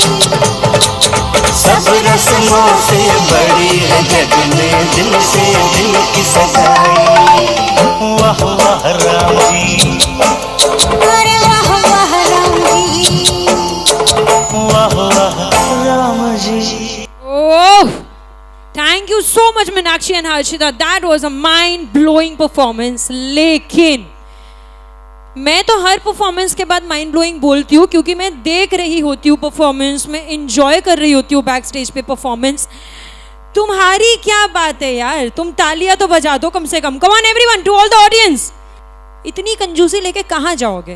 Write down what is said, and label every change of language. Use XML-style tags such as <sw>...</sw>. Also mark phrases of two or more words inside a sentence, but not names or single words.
<hi>सब रस्मों से बड़ी है जग में दिल से दिल की सगाई वाह वाह राम जी अरे वाह वाह राम जी वाह वाह राम जी oh.</hi> <en>Thank you so much Meenakshi and Harshita. That was a mind-blowing performance.</en> <hi>लेकिन मैं तो हर परफॉर्मेंस के बाद</hi> <en>mind blowing</en> <hi>बोलती हूँ क्योंकि मैं देख रही होती हूँ परफॉर्मेंस में, एंजॉय कर रही होती हूँ</hi> <en>back stage</en> <hi>पे परफॉर्मेंस. तुम्हारी क्या बात है यार, तुम तालियां तो बजा दो कम से कम.</hi> <en>come on everyone, to all the audience.</en> <hi>इतनी कंजूसी लेके कहाँ जाओगे?</hi>